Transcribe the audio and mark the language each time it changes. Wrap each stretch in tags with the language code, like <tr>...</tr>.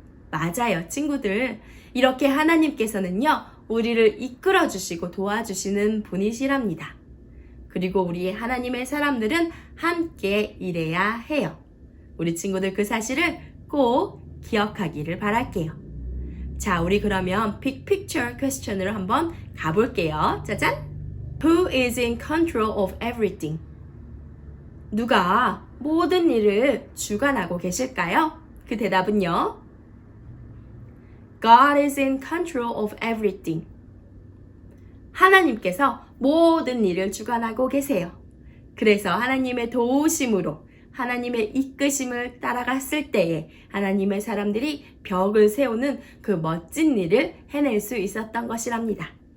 <ko>맞아요, 친구들. 이렇게 하나님께서는요, 우리를 이끌어 주시고 도와주시는 분이시랍니다. 그리고 우리 하나님의 사람들은 함께 일해야 해요. 우리 친구들 그 사실을 꼭 기억하기를 바랄게요. 자, 우리 그러면 Big Picture Question으로 한번 가볼게요. 짜잔!</ko> <en>Who is in control of everything?</en> <ko>누가 모든 일을 주관하고 계실까요? 그 대답은요.</ko> <en>God is in control of everything.</en> <ko>하나님께서 모든 일을 주관하고 계세요. 그래서 하나님의 도우심으로 하나님의 이끄심을 따라갔을 때에 하나님의 사람들이 벽을 세우는 그 멋진 일을 해낼 수 있었던 것이랍니다.</ko>